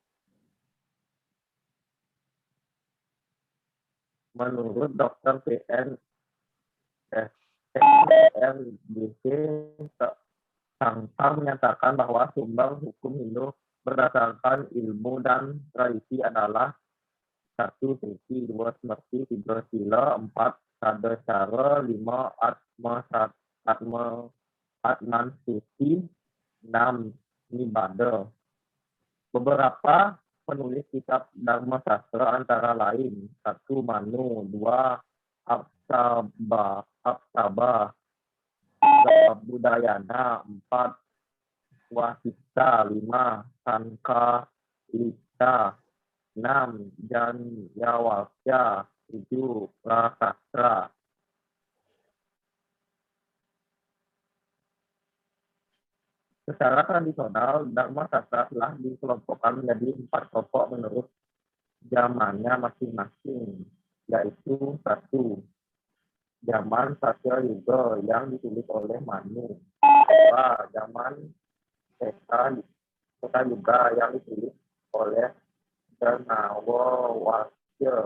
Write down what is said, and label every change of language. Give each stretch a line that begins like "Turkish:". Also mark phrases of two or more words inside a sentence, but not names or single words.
Indonesian: Menurut Dr. PN SRBC, Sangha menyatakan bahwa sumber hukum Hindu berdasarkan ilmu dan tradisi adalah 1. Sriti, 2. Semerti, 3. Sila, 4. Sadacara, 5. Atmansiti, 6. Nibada. Beberapa penulis kitab Dharma Sastra antara lain 1. Manu, 2. Apsaba, 3. Budayana, 4. Wasita, 5. Sankalita, 6. Janyawalkya, 7. Prasastra. Secara tradisional, Dharma Sastra telah dikelompokkan menjadi 4 kelompok menurut zamannya masing-masing, yaitu 1. Zaman Satya Yuga yang ditulis oleh Manu. 2. Zaman Treta Yuga yang ditulis oleh Janawalkya.